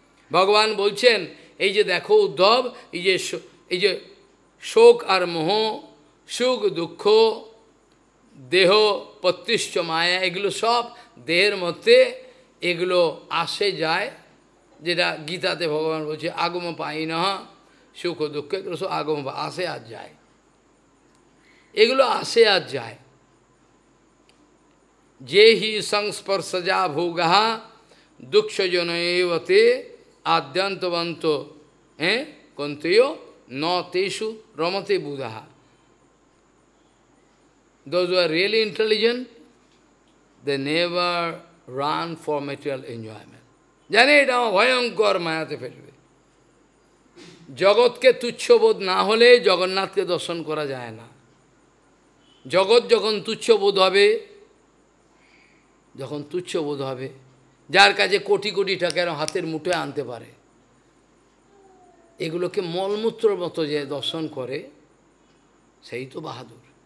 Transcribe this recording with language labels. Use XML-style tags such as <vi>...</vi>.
<bn>ভগবান বলছেন এই যে দেখো উদ্ধব, এই যে শোক আর মোহ, সুখ দুঃখ, দেহ প্রতিষ্ঠ মায়া, এগুলো সব দেহের মধ্যে, এগুলো আসে যায়, যেটা গীতাতে ভগবান বলছে আগম পাইনঃ সুখ দুঃখ, এগুলো সব আগম আসে আর যায়, এগুলো আসে আর যায়।</bn> <sa>যে হি সংস্পর্শজা ভোগা দুঃখজনতে আদ্যন্তবন্ত কন্তেয় ন তেষু রমতে বুধা।</sa> <en>Those who are really intelligent, they never run for material enjoyment.</en> <bn>জানে এটা ভয়ঙ্কর মায়াতে ফেলবে। জগৎকে তুচ্ছবোধ না হলে জগন্নাথকে দর্শন করা যায় না। জগৎ যখন তুচ্ছবোধ হবে, যখন তুচ্ছবোধ হবে, যার কাছে কোটি কোটি টাকা হাতের মুঠোয় আনতে পারে, এগুলোকে মলমূত্রর মতো যে দর্শন করে, সেই তো বাহাদুর।</bn>